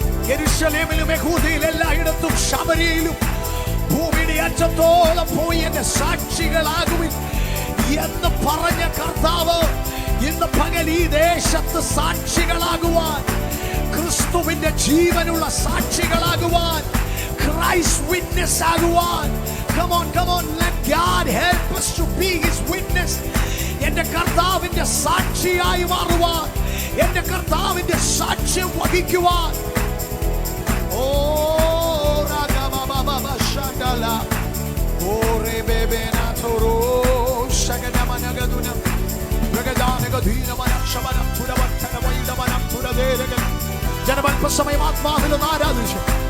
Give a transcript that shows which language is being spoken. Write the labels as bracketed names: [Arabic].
[Malayalam] യെരൂശലേമിലും യഹൂദയിലും എല്ലായിടത്തും ശമര്യയിലും ഭൂമിയുടെ അറ്റത്തോളം പോയി എന്റെ സാക്ഷികളാകുവിൻ എന്ന് പറഞ്ഞ കർത്താവ് ഇന്ന് പകൽ ഈ ദേശത്ത് സാക്ഷികളാകുവാൻ, ക്രിസ്തുവിന്റെ ജീവനുള്ള സാക്ഷികളാകുവാൻ, ക്രൈസ്റ്റ് വിറ്റ്നസ് ആകുവാൻ. [English] Come on, come on, let God help us to be His witness. [Malayalam] എന്റെ കർത്താവിന്റെ സാക്ഷിയായി മാറുവാൻ, എന്റെ കർത്താവിന്റെ സാക്ഷ്യം വഹിക്കുവാൻ. ഓ രാഗബബബ ശകല ഓരേ ബേബേന തോരോ ശകനമനഗദുന രഗദാനഗദീനമന ശമന തുരവത്തന വൈദമനം തുരദേരഗ ജനമൽപസമയം ആത്മാവിലൊന്ന് ആരാധിച്ചു.